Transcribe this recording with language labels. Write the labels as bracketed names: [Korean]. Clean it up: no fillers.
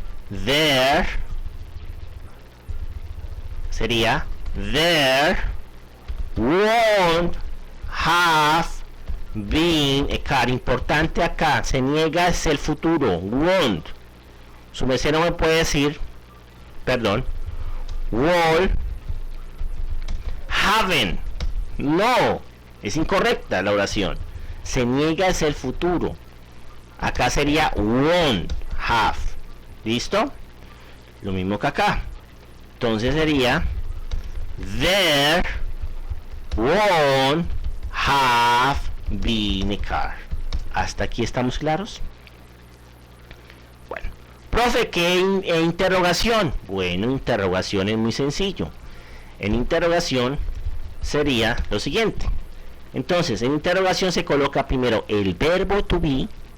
[English] There [Spanish] sería [English] there won't have been a car. [Spanish] Importante acá, se niega, es el futuro. Won't. Su merced no me puede decir, perdón, [English] won't haven't. [Spanish] No, es incorrecta la oración. Se niega, es el futuro. Acá sería [English] won't have. [Spanish] ¿Listo? Lo mismo que acá. Entonces sería [English] there won't have been a car. [Spanish] ¿Hasta aquí estamos claros? Bueno, profe, ¿qué interrogación? Bueno, interrogación es muy sencillo. En interrogación sería lo siguiente. Entonces, en interrogación se coloca primero el verbo to be.